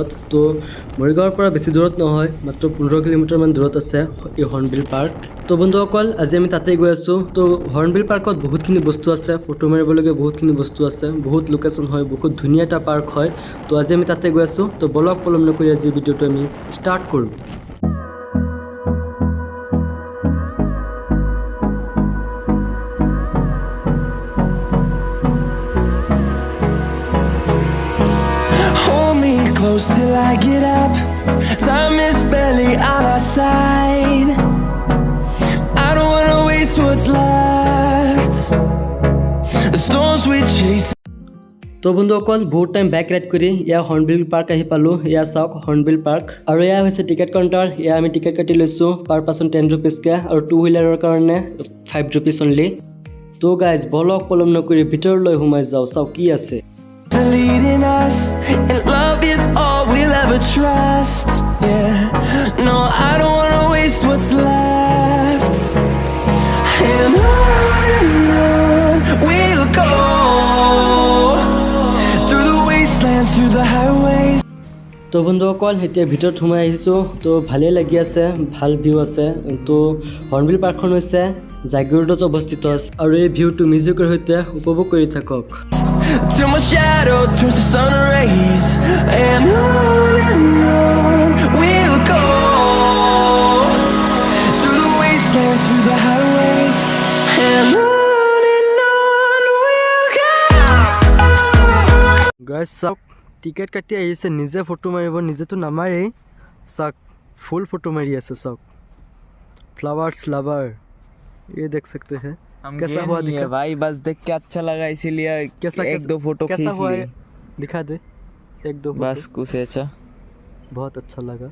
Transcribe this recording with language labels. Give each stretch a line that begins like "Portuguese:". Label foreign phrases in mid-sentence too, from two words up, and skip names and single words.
Assamese: তো মৰিগাঁৱৰ পৰা বেছি দূৰত নহয়, মাত্ৰ 15 কিলোমিটাৰমান দূৰত আছে এই হৰ্ণবিল পাৰ্ক। তো বন্ধুসকল, আজি আমি তাতেই গৈ আছোঁ। তো হৰ্ণবিল পাৰ্কত বহুতখিনি বস্তু আছে, ফটো মাৰিবলগীয়া বহুতখিনি বস্তু আছে, বহুত লোকেশ্যন হয়, বহুত ধুনীয়া এটা পাৰ্ক হয়। তো আজি আমি তাতে গৈ আছোঁ। তো বলক পলম নকৰি আজি ভিডিঅ'টো আমি ষ্টাৰ্ট কৰোঁ।
English: Close till I get up. Time is barely on our side. I don't wanna waste what's left. The storms we chase.
Assamese: তো বন্ধুসকল, বহুত টাইম
English: bike ride
Assamese: কৰি এয়া হৰ্ণবিল পাৰ্ক আহি পালোঁ। এয়া চাওক হৰ্ণবিল পাৰ্ক, আৰু এয়া হৈছে
English: ticket counter.
Assamese: এয়া আমি টিকেট কাটি লৈছোঁ
English: per person
Assamese: 10 ৰুপিজকৈ, আৰু 2 হুইলাৰৰ কাৰণে
English: 5 rupees only.
Assamese: তো গাইজ, বলক পলম নকৰি ভিতৰলৈ সোমাই যাওঁ, চাওক কি আছে।
English: Leading us, and love is all we'll ever trust. Yeah, no, I don't wanna waste what's left. And on we'll go, through the wastelands, through the highways.
Assamese: তো বন্ধুসকল, এতিয়া ভিতৰত সোমাই আহিছোঁ। তো ভালেই লাগি আছে, ভাল ভিউ আছে। তো হৰ্ণবিল পাৰ্কখন হৈছে জাগিৰোডত অৱস্থিত আছে, আৰু এই ভিউটো মিউজিকৰ সৈতে উপভোগ কৰি থাকক।
English: Till my shadow turns to sun rays, and on we'll go, through the wastelands, through the highways, and on we'll go.
Assamese: গাইজ চাওক, টিকেট কাটি আহিছে, নিজে ফটো মাৰিব, নিজেতো নামাৰেই। চাওক, ফুল ফটো মাৰি আছে। চাওক,
English: flowers lover,
Hindi: ये देख सकते हैं। कैसा हुआ दिखा भाई? बस देख के अच्छा लगा, इसीलिए कैसा एक दो फोटो कैसा खींच हुआ लिए। है? दिखा दे एक दो फोटो। बस कुछ ऐसा। बहुत अच्छा लगा।